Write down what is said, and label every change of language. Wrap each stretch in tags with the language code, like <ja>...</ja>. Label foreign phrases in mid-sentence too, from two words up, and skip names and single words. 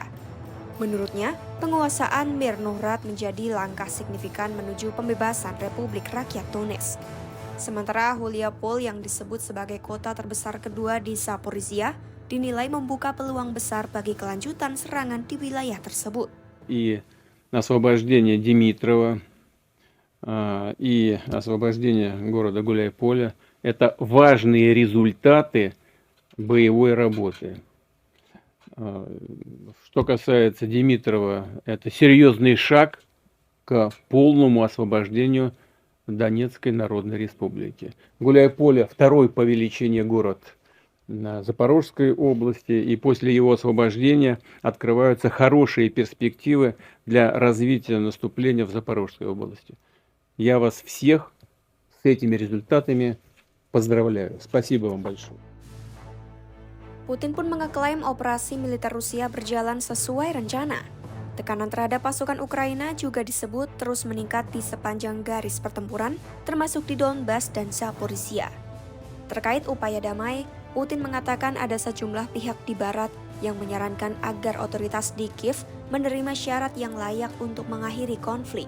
<id>Menurutnya, penguasaan Mirnohrad menjadi langkah signifikan menuju pembebasan Republik Rakyat Donetsk. Sementara Huliapol yang disebut sebagai kota terbesar kedua di Zaporizhia dinilai membuka peluang besar bagi kelanjutan serangan di wilayah tersebut.</id> <ru>И освобождение Димитрова, и освобождение города Гуляйполя – это важные результаты боевой работы. Что касается Димитрова, это серьезный шаг к полному освобождению Донецкой Народной Республики. Гуляйполе – второй по величине город на Запорожской области, и после его освобождения открываются хорошие перспективы для развития наступления в Запорожской области. Я вас всех с этими результатами поздравляю. Спасибо вам большое.</ru> <id>Putin pun mengeklaim operasi militer Rusia berjalan sesuai rencana. Tekanan terhadap pasukan Ukraina juga disebut terus meningkat di sepanjang garis pertempuran, termasuk di Donbas dan Zaporizhia. Terkait upaya damai, Putin mengatakan ada sejumlah pihak di barat yang menyarankan agar otoritas di Kiev menerima syarat yang layak untuk mengakhiri konflik.</id>